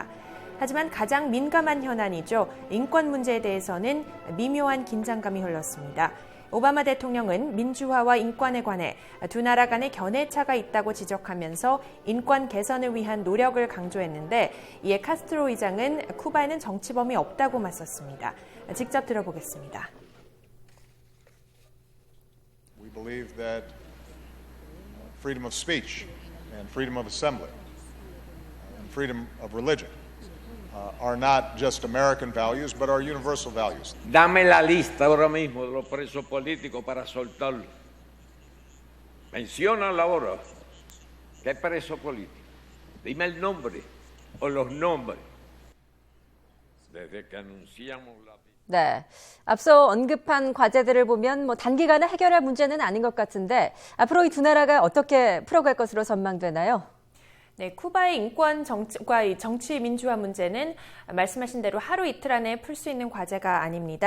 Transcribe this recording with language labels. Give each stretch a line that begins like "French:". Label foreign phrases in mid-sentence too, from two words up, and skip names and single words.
Korean: 하지만 가장 민감한 현안이죠. 인권 문제에 대해서는 미묘한 긴장감이 흘렀습니다. 오바마 대통령은 민주화와 인권에 관해 두 나라 간의 견해차가 있다고 지적하면서 인권 개선을 위한 노력을 강조했는데 이에 카스트로 의장은 쿠바에는 정치범이 없다고 맞섰습니다. 직접 들어보겠습니다.
English: We believe that freedom of speech and freedom of assembly and freedom of religion are not just American values, but are universal values.
Spanish: Dame la lista ahora mismo de los presos políticos para soltarlos. Menciónala ahora. ¿Qué preso político? Dime el nombre o los nombres. Desde que anunciamos la...
Korean: 네, 앞서 언급한 과제들을 보면 단기간에 해결할 문제는 아닌 것 같은데 앞으로 이 두 나라가 어떻게 풀어갈 것으로 전망되나요? 네, 쿠바의 인권 정치과 정치 민주화 문제는 말씀하신 대로 하루 이틀 안에 풀 수 있는 과제가 아닙니다.